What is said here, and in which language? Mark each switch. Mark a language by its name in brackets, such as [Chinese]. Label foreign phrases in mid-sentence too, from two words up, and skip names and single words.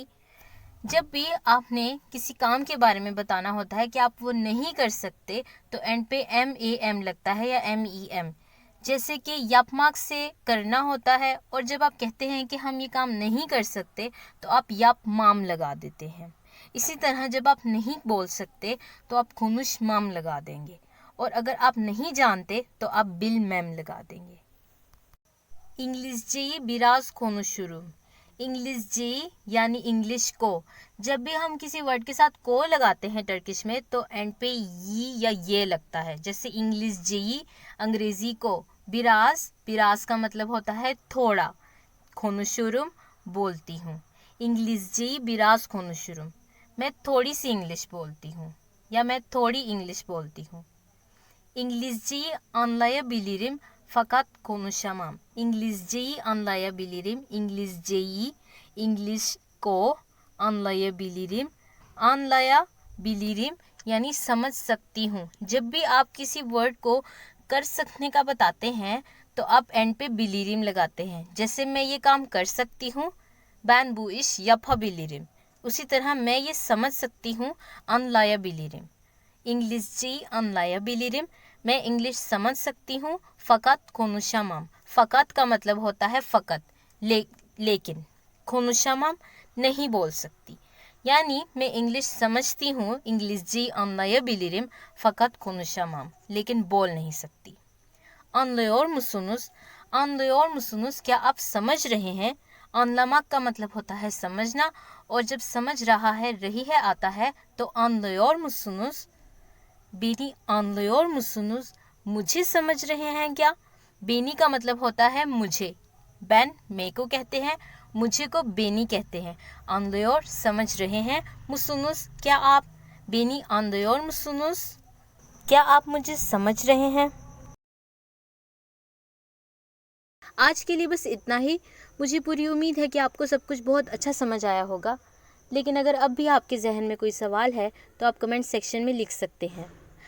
[Urdu] جب بھی آپ نے کسی کام کے بارے میں بتانا ہوتا ہے کہ آپ وہ نہیں کر سکتے تو اینڈ پہ MAM لگتا ہے یا MEM، جیسے کہ yapmak سے کرنا ہوتا ہے، اور جب آپ کہتے ہیں کہ ہم یہ کام نہیں کر سکتے تو آپ yapmam لگا دیتے ہیں. اسی طرح جب آپ نہیں بول سکتے تو آپ konuşmam لگا دیں گے، اور اگر آپ نہیں جانتے تو آپ bilmem لگا دیں گے. [Turkish] İngilizceyi biraz konuşurum। [Urdu] انگلشجیئی یعنی انگلش کو۔ جب بھی ہم کسی ورڈ کے ساتھ کو لگاتے ہیں ٹرکش میں تو اینڈ پہ یہ یا یہ لگتا ہے، جیسے انگلشجیئی انگریزی کو, [Turkish] biraz biraz [Urdu] کا مطلب ہوتا ہے تھوڑا، konuşurum بولتی ہوں. [Turkish] İngilizceyi biraz konuşurum, [Urdu] میں تھوڑی سی انگلش بولتی ہوں یا میں تھوڑی انگلش بولتی ہوں. [Turkish] İngilizceyi anlayabilirim fakat konuşamam। İngilizceyi anlayabilirim, İngilizceyi [Urdu] انگلش کو [Turkish] anlayabilirim, anlayabilirim [Urdu] یعنی سمجھ سکتی ہوں. جب بھی آپ کسی ورڈ کو کر سکنے کا بتاتے ہیں تو آپ اینڈ پہ bilirim لگاتے ہیں، جیسے میں یہ کام کر سکتی ہوں, [Turkish] ben bu iş yapabilirim। [Urdu] اسی طرح میں یہ سمجھ سکتی ہوں, [Turkish] anlayabilirim। İngilizceyi anlayabilirim, [Urdu] میں انگلش سمجھ سکتی ہوں, [Turkish] fakat konuşamam. [Urdu] فقط کا مطلب ہوتا ہے فقط، لیکن konuşamam نہیں بول سکتی، یعنی میں انگلش سمجھتی ہوں, İngilizceyi anlayabilirim fakat konuşamam, لیکن بول نہیں سکتی. [Turkish] Anlıyor musunuz? Anlıyor musunuz [Urdu] کیا آپ سمجھ رہے ہیں? Anlamak کا مطلب ہوتا ہے سمجھنا، اور جب سمجھ رہا ہے رہی ہے آتا ہے تو [Turkish] anlıyor musunuz? Beni anlıyor musunuz? [Urdu] مجھے سمجھ رہے ہیں کیا? بینی کا مطلب ہوتا ہے مجھے، ben میں کو کہتے ہیں، مجھے کو بینی کہتے ہیں. anlıyor سمجھ رہے ہیں، musunuz کیا آپ, [Turkish] Beni anlıyor musunuz? [Urdu] کیا آپ مجھے سمجھ رہے ہیں? آج کے لیے بس اتنا ہی. مجھے پوری امید ہے کہ آپ کو سب کچھ بہت اچھا سمجھ آیا ہوگا، لیکن اگر اب بھی آپ کے ذہن میں کوئی سوال ہے تو آپ [English] comment section [Urdu] میں لکھ سکتے ہیں.